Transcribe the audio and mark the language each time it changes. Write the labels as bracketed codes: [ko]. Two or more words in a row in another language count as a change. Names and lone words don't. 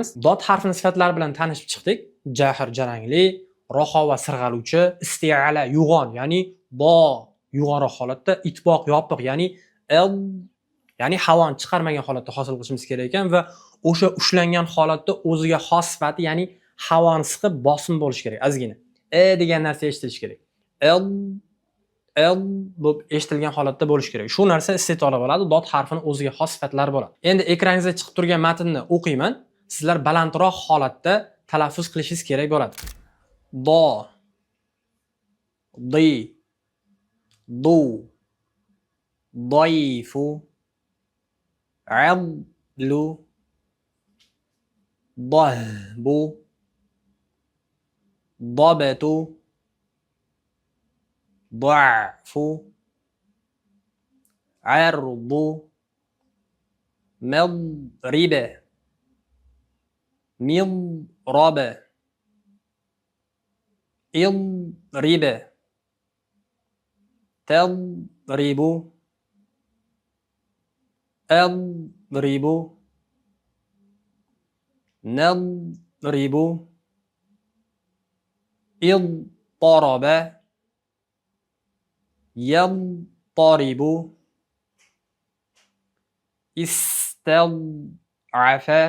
[uz] Dod harfini sifatlari bilan tanishib chiqdik. Jahr jarangli, roho va sirg'aluvchi, isti'ala yo'g'on, ya'ni do yo'g'onroq holatda, itboq yopiq, ya'ni havoni chiqarmagan holatda hosil qilishimiz kerak ekan va o'sha ushlangan holatda o'ziga xos sifati, ya'ni havoni siqib bosim bo'lish kerak, ozgina. Degan narsa eshitilishi kerak. Bo'lib eshitilgan holatda bo'lish kerak. Shu narsa iste'tola bo'ladi, dod harfining o'ziga xos sifatlari bo'ladi. Endi ekraningizda chiqib turgan matnni o'qiyman. Sizlar balandroq holatda talaffuz qilishingiz kerak bo'ladi. [ar] ضَ ضِ ضُ ضعيف عدل ضهب ضبة, ضعف عرض مضرب مضرب اضرب تضرب أضرب نضرب اضطرب يضطرب استضعف